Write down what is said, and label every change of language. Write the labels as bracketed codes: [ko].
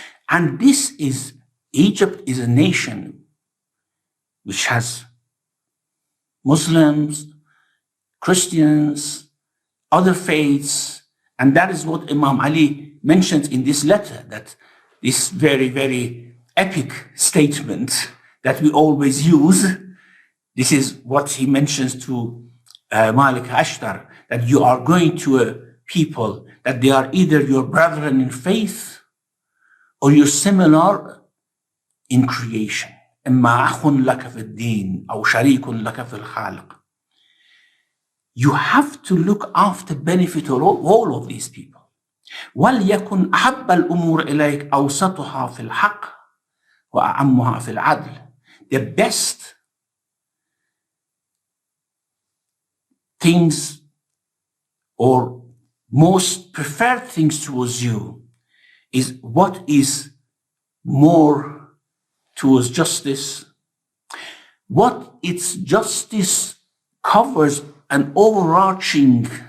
[en] And this is, Egypt is a nation which has Muslims, Christians, other faiths, and that is what Imam Ali mentions in this letter, that this very, very epic statement that we always use. This is what he mentions to Malik Ashtar, that you are going to a people that they are either your brethren in faith or you're similar in creation. [ar] إما أخ لك في الدين أو شريك لك في الخالق. [en] You have to look after benefit of all of these people. [ar] وليكن أحب الأمور إليك أوسطها في الحق وأعمها في العدل. [en] The best things or most preferred things towards you is what is more towards justice, what its justice covers an overarching